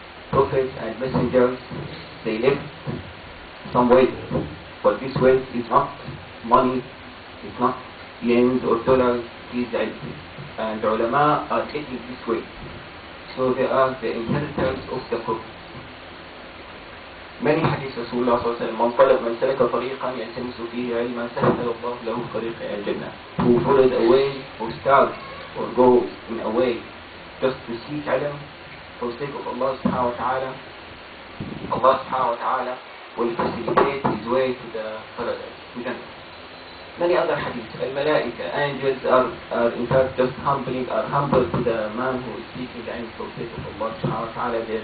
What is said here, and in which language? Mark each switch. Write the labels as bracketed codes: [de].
[en] Prophets and messengers, they left some wealth, but this wealth is not money, it's not yens or dollars, it is ilm. And the ulama are getting this wealth, so they are the inheritors of the Prophet. Many hadiths Rasulullah sallallahu alayhi wa sallam, [ar] من سلك طريقا يلتمس فيه علما سهل الله له طريق إلى الجنة. [en] Who followed a way, or starts or goes in a way just to seek ilm for the sake of Allah subhanahu wa ta'ala, Allah subhanahu wa ta'ala will facilitate his way to the paradise, to Jannah. Many other hadiths, al-malaika, angels are in fact just humble to the man who is seeking ilm for the sake of Allah subhanahu wa ta'ala.